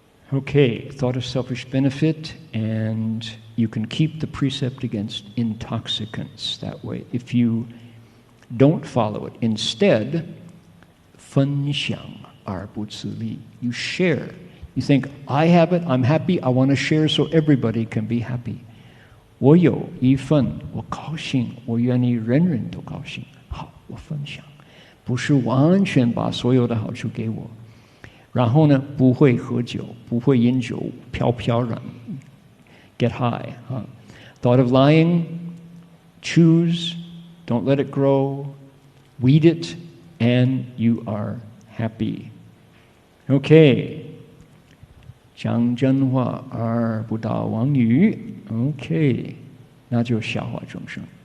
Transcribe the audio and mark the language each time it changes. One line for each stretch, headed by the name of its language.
English: Okay, thought of selfish benefit, and you can keep the precept against intoxicants that way. If you don't follow it, instead,
Chinese: 分享而不自利.
English: You share. You think, I have it, I'm happy, I want to share so everybody can be happy.
Chinese: 我有一份，我高兴，我愿意人人都高兴。好，我分享，不是完全把所有的好处给我。然后呢，不会喝酒，不会饮酒，飘飘然 ，
English: get high. Thought of lying, choose, don't let it grow, weed it, and you are happy. Okay.
Chinese: 讲真话而不蹈妄语 ，OK， 那就下化众生。